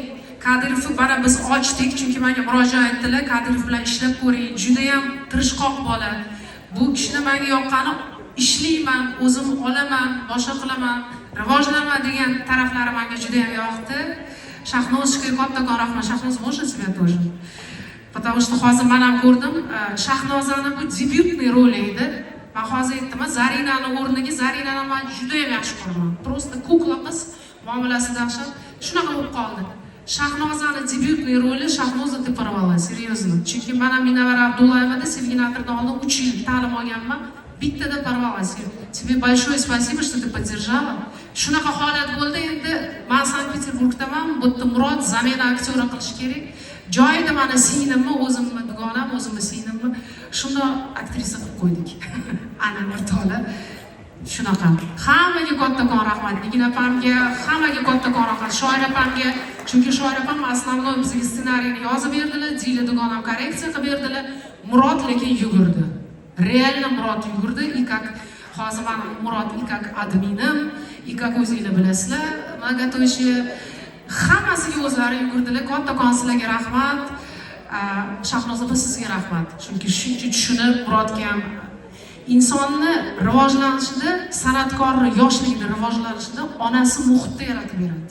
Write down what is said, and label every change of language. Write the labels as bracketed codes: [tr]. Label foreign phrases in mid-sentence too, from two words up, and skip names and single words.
[uz] Kadirovni mana biz ochdik, chunki menga murojaat etdilar, Kadirov bilan ishlab ko'ring. Juda ham tirishqoq bola. Bu kishini menga yoqqani ishlayman, o'zim olaman, boshqa qilaman, rivojlanaman degan taraflari menga juda ham yoqdi. Shahnozga kattakon rahmat. Shahnoz [ru] можно себя тоже? Потому что [uz] hozir men ham ko'rdim, Shahnozani bu debyutniy roli edi. Men hozir aytdim, Zarinani o'rniga Zarinani men juda ham yaxshi ko'raman. Просто kukla qiz muomalasi dahshat. Shunaqa bo'lib qoldi. Shahnozani debyutniy roli Shahnoza deb porvala, серьезно. Chunki men ham Minavara Abdullayevada Sevginatordan oldin 3 yil ta'lim olganman. Bittada porvala. [ru] Тебе большое спасибо, что ты поддержала. [uz] Shunaqa holat bo'ldi. Endi men Sankt-Peterburgdaman. Bu yerda Murod zamena aktyori qilish kerak. Joyida meni singlimni, o'zimni dugonam, o'zimni singlimni shunda aktrisa qilib qo'ydik. Ana Nurtola shunaqa. Hammaga kattakon rahmat. Nigina opamga, hammaga kattakon rahmat. Shoira opamga, chunki Shoira opam основной bizga ssenariyni yozib berdilar, Dila dugonam korreksiya qilib berdilar. Murod lekin yugurdi. Реально Murod yugurdi. [ru] И как [uz] hozir men Murod [ru] и как [uz] adminim, [ru] и как [uz] o'zinglar bilasizlar, Magatoshi hammasiga o'zlari yugurdilar. Kattakon sizlarga rahmat. Shahnoza opa sizga rahmat. Chunki shuncha tushunib Murodga ham insonni rivojlanishida, san'atkorni yoshligida rivojlanishida onasi muhitni yaratib beradi.